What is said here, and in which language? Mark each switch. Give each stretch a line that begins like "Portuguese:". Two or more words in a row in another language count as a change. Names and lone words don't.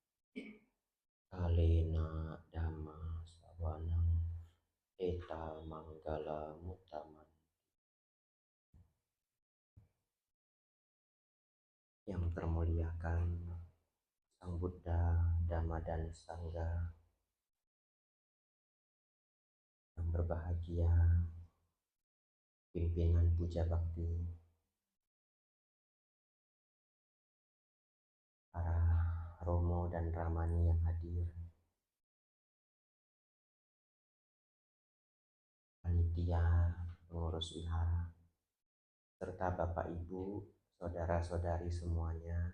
Pali: Kalena dhamma sawanang eta manggala mutaman.
Indonesian: Yang termuliakan Sang Buddha, Dhamma dan Sangha, yang berbahagia pimpinan puja bakti, para romo dan ramani yang hadir, panitia, pengurus wihara, serta Bapak Ibu, saudara-saudari semuanya.